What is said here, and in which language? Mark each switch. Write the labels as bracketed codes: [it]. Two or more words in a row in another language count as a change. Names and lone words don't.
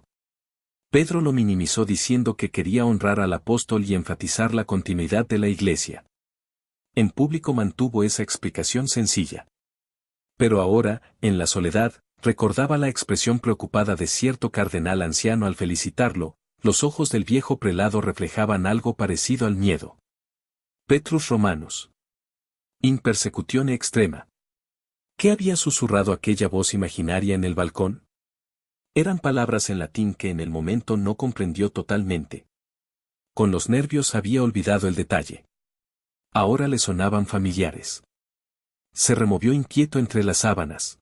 [es] Pedro lo minimizó diciendo que quería honrar al apóstol y enfatizar la continuidad de la Iglesia. En público mantuvo esa explicación sencilla. Pero ahora, en la soledad, recordaba la expresión preocupada de cierto cardenal anciano al felicitarlo, los ojos del viejo prelado reflejaban algo parecido al miedo. [la] Petrus Romanus. In persecutione extrema. [es] ¿Qué había susurrado aquella voz imaginaria en el balcón? Eran palabras en latín que en el momento no comprendió totalmente. Con los nervios había olvidado el detalle. Ahora le sonaban familiares. Se removió inquieto entre las sábanas.